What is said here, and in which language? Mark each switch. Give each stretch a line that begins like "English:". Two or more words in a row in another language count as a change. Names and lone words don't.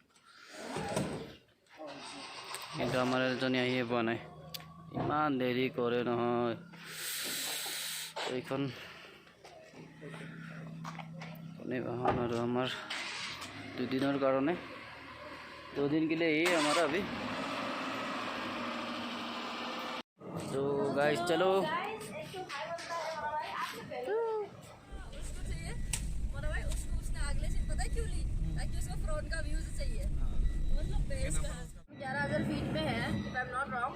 Assamese: কিন্তু আমাৰ এজনী আহিয়ে পোৱা নাই, ইমান দেৰি কৰে নহয় এইখন কোনে বাহন। আৰু আমাৰ 2 দিনৰ কাৰণে
Hindi: 2 दिन के लिए ही हमारा अभी। तो गाइस चलो, फ्रंट का व्यू चाहिए, मतलब बेस 11,000 फीट पे है,
English: if I am not wrong.